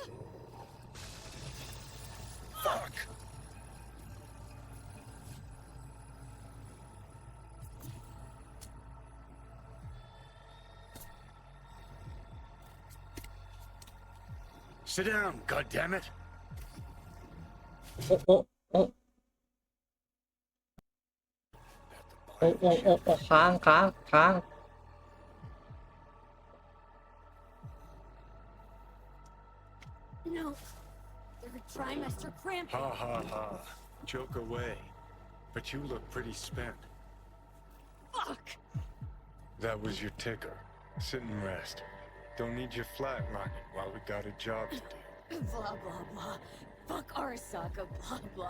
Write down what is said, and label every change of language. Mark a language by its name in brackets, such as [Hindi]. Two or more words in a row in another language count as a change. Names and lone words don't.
[English] Fuck! Sit down, goddammit! โอ้โอ้โอ้โอ้โอ้โอ้โอ้ค้างค้างค้าง No. Third trimester cramp. Ha ha ha. Joke away. But you look pretty spent. Fuck! That was your ticker. Sit and rest. Don't need you flatlining while we got a job to do. Blah, blah, blah. Fuck Arasaka, blah, blah.